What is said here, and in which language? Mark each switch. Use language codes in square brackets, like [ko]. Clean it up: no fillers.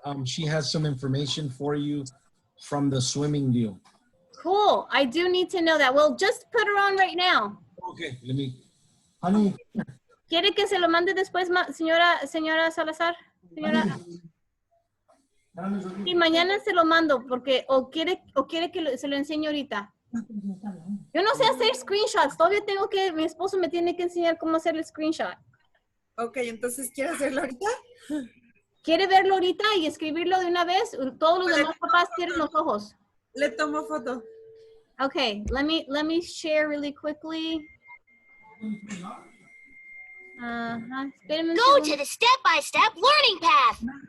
[en] She has some information for you from the swimming deal. Cool. I do need to know that. Well, just put her on right now. Okay, let me, honey, [es] ¿Quiere que se lo mande después, señora Salazar? Señora. Y mañana se lo mando porque o quiere que se lo enseñe ahorita. Yo no sé hacer screenshots. Todavía mi esposo me tiene que enseñar cómo hacer el screenshot. Ok, entonces, ¿quiere hacerlo ahorita? ¿Quiere verlo ahorita y escribirlo de una vez? Todos los demás papás cierren los ojos. Le tomo foto. [en] Okay, let me share really quickly. [es] Espérenme un [en] Go [es] segundo. [en] to the step-by-step learning path.